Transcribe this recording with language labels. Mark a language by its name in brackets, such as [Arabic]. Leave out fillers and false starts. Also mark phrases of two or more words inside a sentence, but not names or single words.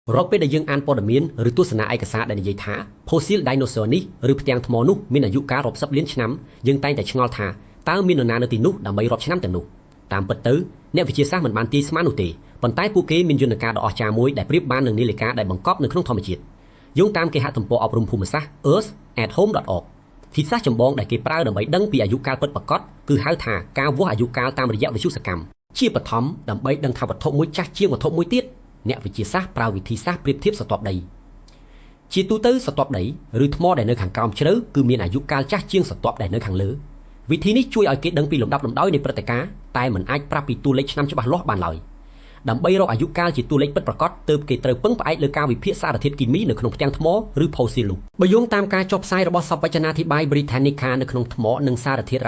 [Khmer] រកពេលដែលយើងអានព័ត៌មានឬទស្សនាឯកសារដែលនិយាយថា [English] fossil dinosaur [Khmer] នេះឬផ្ទាំងថ្មនោះមានអាយុកាលរាប់សិបលានឆ្នាំយើងតែងតែឆ្ងល់ ថាតើមាននរណានៅទីនោះដើម្បីរាប់ឆ្នាំទាំងនោះតាមពិតទៅអ្នកវិទ្យាសាស្ត្រមិនបានទាយស្មាននោះទេប៉ុន្តែពួកគេមានយន្តការដ៏អស្ចារ្យមួយដែលប្រៀបបាននឹងនាឡិកាដែលបង្កប់នៅក្នុងធម្មជាតិយោងតាមគេហទំព័រអប់រំភូមិសាស្ត្រ earth@home.org ទីសាស្ត្រចម្បងដែលគេប្រើដើម្បីដឹងពីអាយុកាលពិតប្រាកដគឺហៅថាការវាស់អាយុកាលតាមរយៈវិទ្យុសកម្មជាបឋមដើម្បីដឹងថាវត្ថុមួយចាស់ជាងវត្ថុមួយទៀតអ្នកវិទ្យាសាស្ត្រប្រើវិធី សាស្ត្រប្រៀបធៀបស្រទាប់ដីជាទូទៅស្រទាប់ដីឬថ្មដែលនៅខាងក្រោមជ្រៅគឺមានអាយុកាលចាស់ជាងស្រទាប់ដែលនៅខាងលើវិធីនេះជួយឲ្យគេដឹងពីលំដាប់លំដោយនៃព្រឹត្តិការណ៍តែមិនអាចប្រាប់ពីតួលេខឆ្នាំច្បាស់លាស់បានឡើយដើម្បីរកអាយុកាលជាតួលេខពិតប្រាកដទើបគេត្រូវពឹងផ្អែកលើការវិភាគសារធាតុគីមីនៅក្នុងផ្ទាំងថ្មឬ fossil នោះបើយោងតាមការចុះផ្សាយរបស់សព្វវចនាធិប្បាយ Britannica នៅក្នុងថ្មនិងសារធាតុរ៉ែ